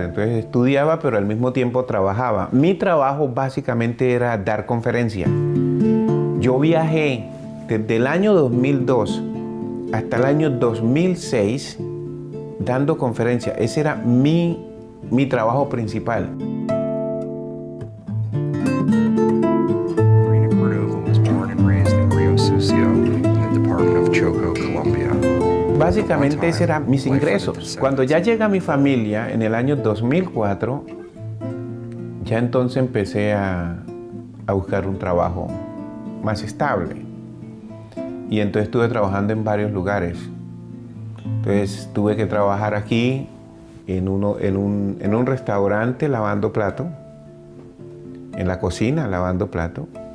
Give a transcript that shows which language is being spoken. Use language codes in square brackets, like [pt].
[es] Entonces estudiaba, pero al mismo tiempo trabajaba. Mi trabajo básicamente era dar conferencias. Yo viajé desde el año 2002 hasta el año 2006 dando conferencias. Ese era mi trabajo principal. [en] Marina Cordova was born and raised in Rio Sucio, in the department of Choco, Colombia. [es] Básicamente ese eran mis ingresos. Cuando ya llega mi familia en el año 2004, ya entonces empecé a buscar un trabajo más estable. Y entonces estuve trabajando en varios lugares. Entonces tuve que trabajar aquí en un restaurante lavando plato, en la cocina lavando plato.